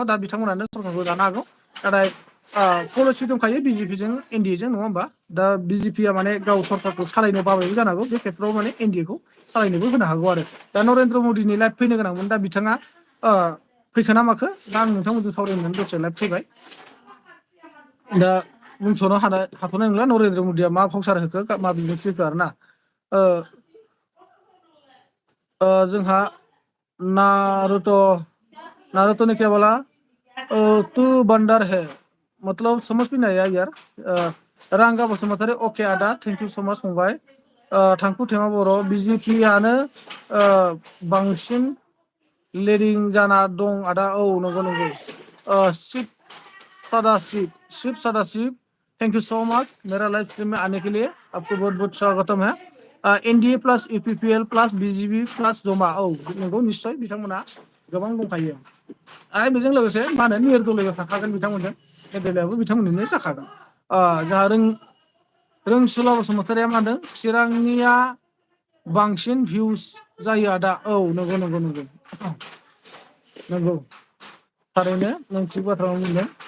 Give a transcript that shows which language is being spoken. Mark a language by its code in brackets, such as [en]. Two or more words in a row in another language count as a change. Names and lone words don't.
[brx] दा बिथांमोनानो सरकारखौ जानो हागौ नाथाय पलिसि दंखायो बिजेपिजों एनडिएजों नङा होमबा दा बिजेपिया माने गाव सरकारखौ सालायनो बाबायबो जानो हागौ बे खेत्रआव माने एनडिएखौ सालायनोबो होनो हागौ आरो दा नरेन्द्र मदिनि लाइभ फैनो गोनांमोन दा बिथाङा फैखो ना माखो दा आं नोंथांमोनजों सावरायनानै दसे लाइभ फैबाय दा बुंस'नो हाथ'नाय नंला नरेन्द्र मदिया मा फावसार होखो मा बिबुंथि होखो आरोना जोंहा [hi] नारुतो ने क्या बोला तू बंदर है मतलब समझ भी नहीं आया यार [brx] रांगा बसुमतारी ओके आदा [en] thank you so much [brx] फंबाय थांखु थेमा बर' बिजेपियानो बांसिन लिडिं जाना दं आदा औ नंगौ नंगौ [hi] शिव सदाशिव [en] thank you so much [hi] मेरा लाइव स्ट्रीम में आने के लिए आपको बहुत बहुत स्वागतम है [brx] एनडीए प्लस यूपीपीएल प्लस बीजेपी प्लस जमा औ नंगौ निश्चय बिथांमोना गोबां दंखायो आरो बेजों लोगोसे मा होनो निरदलया थाखागोन बिथांमोनजों निरदलयाबो बिथांमोननिनो जाखागोन जोंहा रोंसुला बसुमतारिया मा होनदों चिरांनिया बांसिन भिउस जायो आदा औ नंगौ नंगौ नंगौ नंगौ थारैनो नों थिग बाथ्रा बुंदों